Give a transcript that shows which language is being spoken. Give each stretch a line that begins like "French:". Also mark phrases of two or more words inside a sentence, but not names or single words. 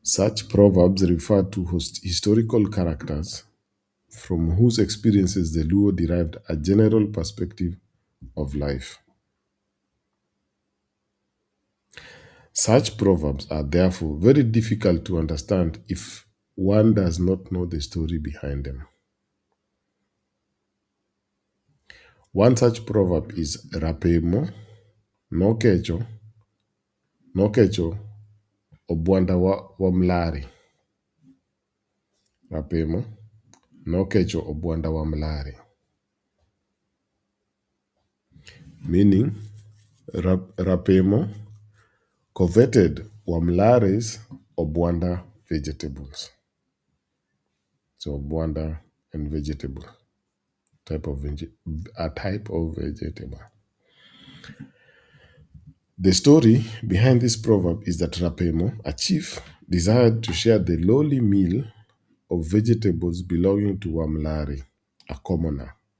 English: Such proverbs refer to historical characters from whose experiences the Luo derived a general perspective of life. Such proverbs are therefore very difficult to understand if one does not know the story behind them. One such proverb is Rapemo,
Luo (Kenya and Tanzania): no kecho, obwanda wa mlari. Rapemo, no kecho, obwanda wa mlari.
English: Meaning, Rapemo coveted Wamlare's obwanda vegetables. So obwanda and vegetable, a type of vegetable. The story behind this proverb is that Rapemo, a chief, desired to share the lowly meal of vegetables belonging to Wamlare, a commoner.